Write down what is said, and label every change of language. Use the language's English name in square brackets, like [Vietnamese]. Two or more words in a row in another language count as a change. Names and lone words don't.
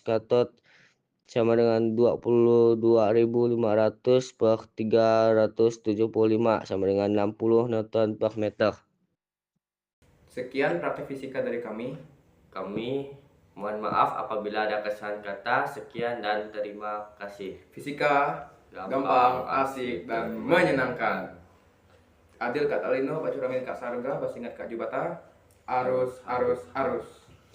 [Indonesian] Katot sama dengan 22.500 per 375 sama dengan 60 Newton per meter. Sekian praktek fisika dari kami. Kami mohon maaf apabila ada kesalahan kata. Sekian dan terima kasih. Fisika gampang, asik, dan menyenangkan. Adil Kak Alino, Pak Curamin Kak Sarga, Basingat Kak Jubata. Arus, arus, arus.